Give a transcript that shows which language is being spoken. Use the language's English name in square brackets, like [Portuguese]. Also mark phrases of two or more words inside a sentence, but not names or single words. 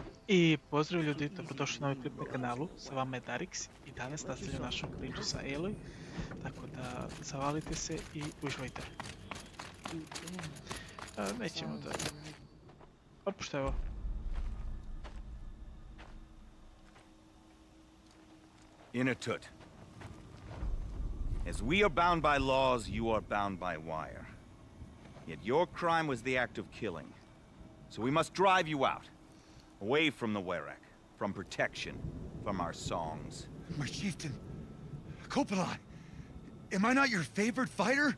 [Serbian] I pozdrav ljudi, dobrodošli na ovaj klip na kanalu, sa vama je Darix i danas nastavljamo našu priču sa Eloj, tako da zavalite se i uživajte. Nećemo da... Otpuštaj ovo. Inatut. [English] As we are bound by laws, you are bound by wire. Yet your crime was the act of killing. So we must drive you out. Away from the Werek, from protection, from our songs. My chieftain, Kopalai, am I not your favorite fighter?